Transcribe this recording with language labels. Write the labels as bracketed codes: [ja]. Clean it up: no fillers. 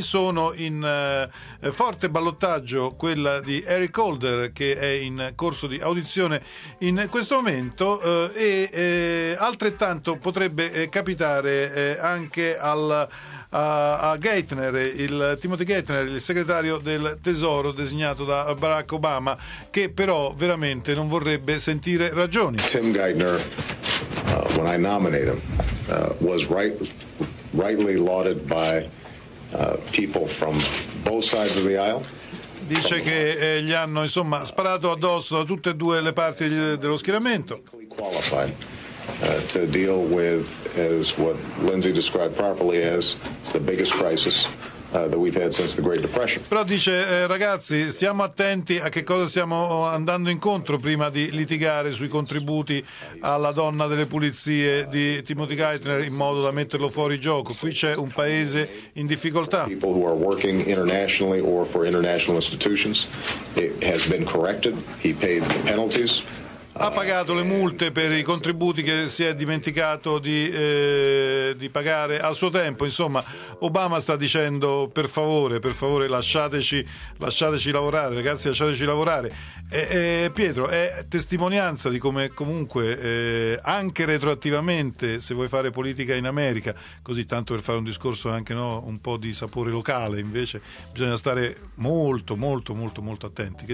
[it] Sono in forte ballottaggio quella di Eric Holder, che è in corso di audizione in questo momento, e altrettanto potrebbe capitare anche a Geithner, il Timothy Geithner, il segretario del Tesoro designato da Barack Obama, che però veramente non vorrebbe sentire ragioni. [en] Tim Geithner, when I nominated him, was rightly lauded by people from both sides of the aisle. [it] Dice che gli hanno insomma sparato addosso da tutte e due le parti dello schieramento. [en] To deal with as what Lindsay described properly as the biggest crisis that we've had since the Great Depression. [it] Però dice ragazzi, stiamo attenti a che cosa stiamo andando incontro prima di litigare sui contributi alla donna delle pulizie di Timothy Geithner in modo da metterlo fuori gioco. Qui c'è un paese in difficoltà. [en] People who are working internationally or for international institutions, it has been corrected. He paid the penalties. [it] Ha pagato le multe per i contributi che si è dimenticato di pagare al suo tempo. Insomma, Obama sta dicendo per favore lasciateci lavorare, ragazzi, lasciateci lavorare. Pietro, è testimonianza di come comunque anche retroattivamente, se vuoi fare politica in America, così tanto per fare un discorso anche no, un po' di sapore locale, invece bisogna stare molto molto molto molto attenti.